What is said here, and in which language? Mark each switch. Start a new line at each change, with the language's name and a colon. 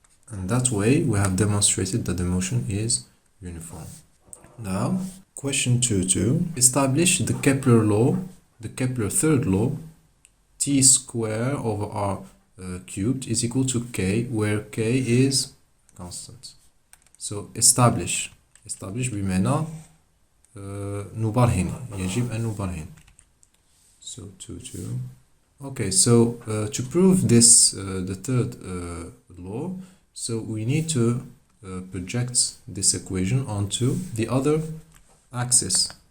English: And that way we have demonstrated that the motion is uniform. Now, question 2.2. Establish the Kepler law, the Kepler third law, t square over r cubed is equal to k, where k is constant. So establish
Arabic: بمعنى نبرهن، يجب أن نبرهن.
English: So 2.2. Okay, so to prove this, the third law, so we need to project this equation onto the other axis.